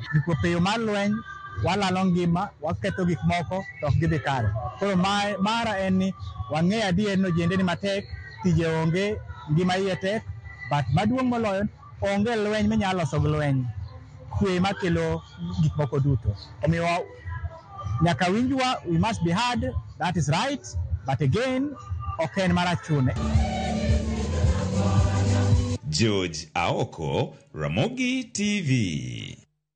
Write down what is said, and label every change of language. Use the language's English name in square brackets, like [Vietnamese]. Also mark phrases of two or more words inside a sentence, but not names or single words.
[Luo (Kenya and Tanzania)] Peyo mar lweny, walalo ngima, waketho gik moko, to ok gidhi kare. Koro mara en ni wang'e adier no jende ni matek, tije onge, ngima iye tek, but maduong' moloyo onge lweny minyalo loso gi lweny. Kwe makelo gik moko duto. Omiyo nyaka winjwa, [English] we must be heard, that is right, but again, [Luo (Kenya and Tanzania)] ok en marach chune. George Aoko, Ramogi TV.